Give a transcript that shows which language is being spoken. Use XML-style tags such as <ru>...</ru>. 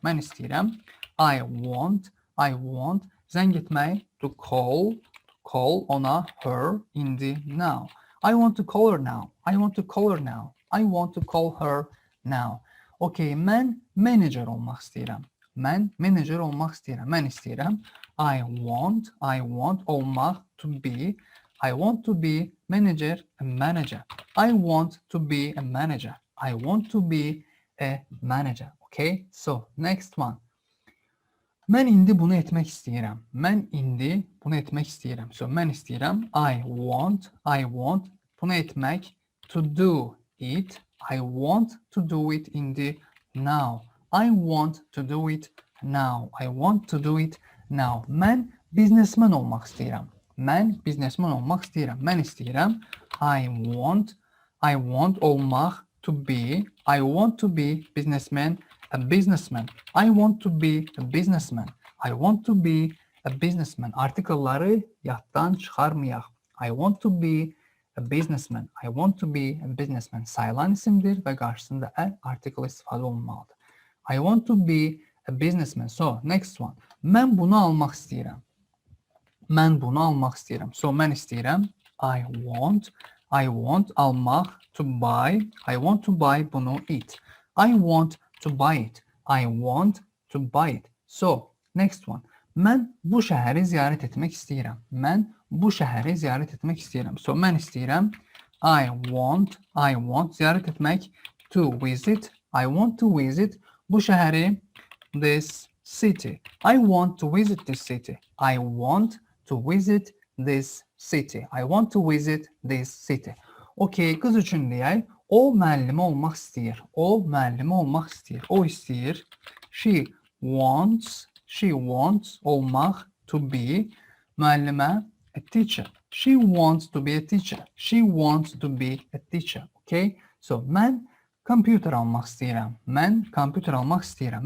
<az>Mən istəyirəm.</az> <en>I want</en> <az>zəng etmək,</az> <en>to call</en> <az>ona,</az> <en>her,</en> <az>indi,</az> <en>now. I want to call her now. I want to call her now. I want to call her now. Okay,</en> <az>mən manager olmaq istəyirəm. Mən manager olmaq istəyirəm. Mən istəyirəm.</az> <en>I want</en> <az>olmaq,</az> <en>to be. I want to be manager, a manager. I want to be a manager. I want to be a manager. Okay? So, next one.</en> <az>Mən indi bunu etmək istəyirəm. Mən indi bunu etmək istəyirəm.</az> <en>So,</en> <az>mən istəyirəm.</az> <en>I want</en> <az>bunu etmək,</az> <en>to do it. I want to do it in the now. I want to do it now. I want to do it now.</en> <az>Mən biznesmen olmaq istəyirəm. Mən biznesmen olmaq istəyirəm. Mən istəyirəm.</az> <en>I want</en> <az>olmaq,</az> <en>to be. I want to be businessman, a businessman. I want to be a businessman. I want to be a businessman.</en> <az>Artikelları yaddan çıxarmayaq.</az> <en>I want to be a businessman. I want to be a businessman.</en> <az>Sayılan isimdir və qarşısında artikel istifadə olunmalıdır.</az> <en>I want to be a businessman. So, next one.</en> <az>Mən bunu almaq istəyirəm. Mən bunu almaq istəyirəm.</az> <en>So,</en> <az>mən istəyirəm.</az> <en>I want</en> <az>almaq,</az> <en>to buy. I want to buy</en> <az>bunu,</az> <en>it. I want to buy it. I want to buy it. So, next one.</en> <az>Mən bu şəhəri ziyarət etmək istəyirəm. Mən bu şəhəri ziyarət etmək istəyirəm.</az> <en>So,</en> <az>mən istəyirəm.</az> <en>I want</en> <az>ziyarət etmək,</az> <en>to visit. I want to visit</en> <az>bu şəhəri,</az> <en>this city. I want to visit this city. I want to visit this city. I want to visit this city. Okay,</en> <az>qız üçün deyək. O müəllimə olmaq istəyir. O müəllimə olmaq istəyir. O istəyir.</az> <en>She wants</en> <az>olmaq,</az> <en>to be,</en> <az>müəllimə,</az> <en>a teacher. She wants to be a teacher. She wants to be a teacher. Okay? So,</en> <az>mən kompüter almaq istəyirəm. Mən kompüter almaq istəyirəm.</az>